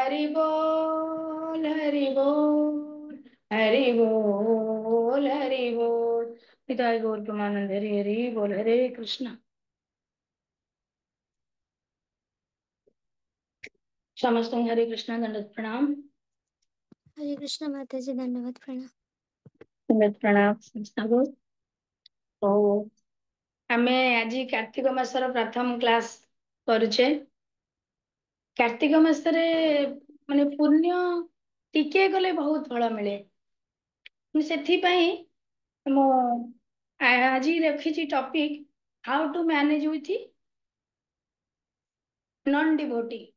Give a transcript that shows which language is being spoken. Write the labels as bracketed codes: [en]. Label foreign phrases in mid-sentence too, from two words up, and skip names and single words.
[hi] हरि बोल निताय गौर प्रमानंद हरि हरि बोल हरे कृष्ण समस्त हरे कृष्ण दंडवत प्रणाम हरे कृष्ण माता जी, धन्यवाद प्रणाम। दंडवत प्रणाम समस्त को। [or] तो ଆମେ ଆଜି କାର୍ତ୍ତିକ ମାସର ପ୍ରଥମ କ୍ଲାସ କରୁଛେ। କାର୍ତ୍ତିକ ମାସରେ ମାନେ ପୁଣ୍ୟ ଟିକେ କଲେ ବହୁତ ଫଳ ମିଳେ। ମୁଁ ସେଥିପାଇଁ ମୁଁ ଆଜି ରଖିଛି [en] topic how to manage with non devotee.